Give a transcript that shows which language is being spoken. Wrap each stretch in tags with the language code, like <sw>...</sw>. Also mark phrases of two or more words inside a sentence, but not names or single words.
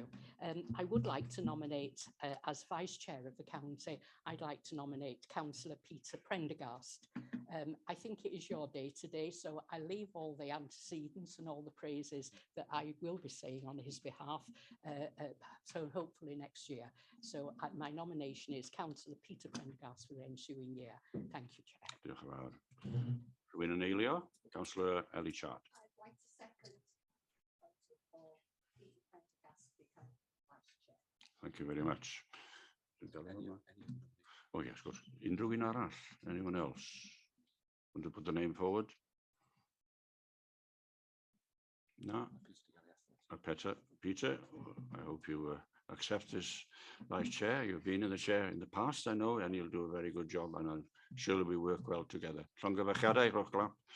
<en>I would like to nominate, as Vice Chair of the County, I'd like to nominate Councillor Peter Prendergast. I think it is your day today, so I leave all the antecedents and all the praises that I will be saying on his behalf, so hopefully next year. So my nomination is Councillor Peter Prendergast for the ensuing year. Thank you, Chair.</en> <cy>Diolch yn fawr. Rhywun yn eilio?</cy> <en>Councillor Ellie Chart. I'd like to second for Peter Prendergast to become Vice Chair. Thank you very much. Oh yes, of course.</en> <cy>Unrhyw un arall?</cy> <en>Anyone else? Want to put the name forward? No? Peter, I hope you accept this vice chair. You've been in the chair in the past, I know, and you'll do a very good job, and I'm sure we work well together.</en> <cy>Llongyfarchiadau, rowch glap.</cy>